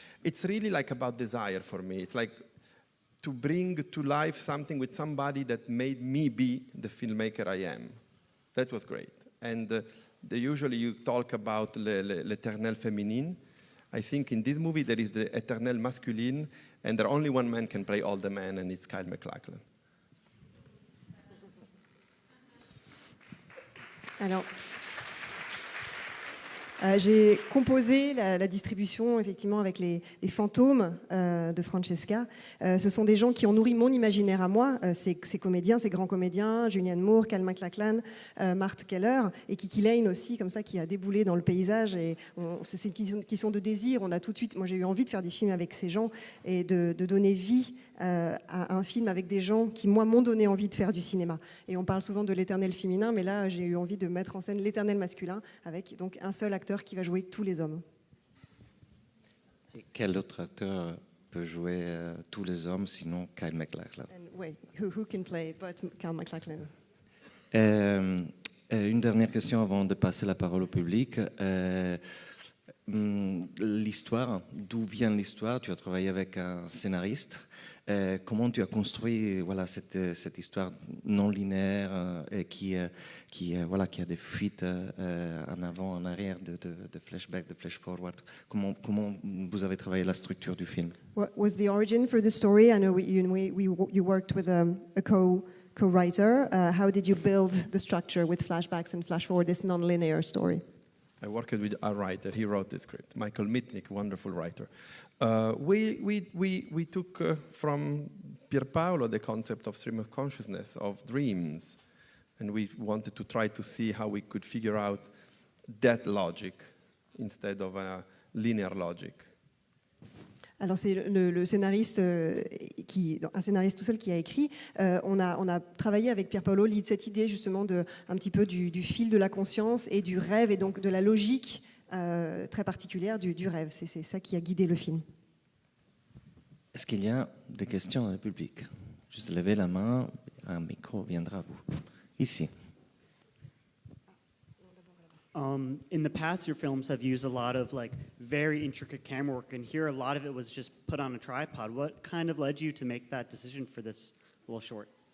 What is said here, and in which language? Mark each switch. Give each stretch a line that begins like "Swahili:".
English: It's really like about desire for me. It's like to bring to life something with somebody that made me be the filmmaker I am. That was great. And usually you talk about
French: l'éternel féminin.
English: I think in this movie there is the
French: éternel
English: masculine, and there only one man can play all the men, and it's Kyle MacLachlan.
French: Alors, j'ai composé la distribution effectivement avec les fantômes de Francesca. Ce sont des gens qui ont nourri mon imaginaire à moi, ces comédiens, ces grands comédiens, Julianne Moore, Kyle MacLachlan, Marte Keller et Kiki Lane aussi, comme ça, qui a déboulé dans le paysage. Et c'est une question de désir. On a tout de suite, moi j'ai eu envie de faire des films avec ces gens et de donner vie à un film avec des gens qui, moi, m'ont donné envie de faire du cinéma. Et on parle souvent de l'éternel féminin, mais là, j'ai eu envie de mettre en scène l'éternel masculin avec donc un seul acteur qui va jouer tous les hommes. Et quel autre acteur peut jouer tous les hommes, sinon Kyle MacLachlan? Oui,
English: who can play but Kyle MacLachlan?
French: Une dernière question avant de passer la parole au public. L'histoire, d'où vient l'histoire? Tu as travaillé avec un scénariste. Comment tu as construit cette histoire non linéaire qui a des fuites en avant, en arrière, de flashback, de flash forward? Comment vous avez travaillé la structure du film?
English: What was the origin for the story? I know you worked with a co-writer. How did you build the structure with flashbacks and flash forward, this non-linear story? I worked with a writer. He wrote the script. Michael Mitnick, wonderful writer. We took from Pierpaolo the concept of stream of consciousness, of dreams, and we wanted to try to see how we could figure out that logic instead of a linear logic.
French: Alors c'est le scénariste, un scénariste tout seul qui a écrit. On a travaillé avec Pierpaolo cette idée justement un petit peu du fil de la conscience et du rêve et donc de la logique très particulière du rêve. C'est ça qui a guidé le film. Est-ce qu'il y a des questions dans le public? Juste levez la main, un micro viendra à vous. Ici.
English: In the past, your films have used a lot of very intricate camera work, and here a lot of it was just put on a tripod. What kind of led you to make that decision for this little short?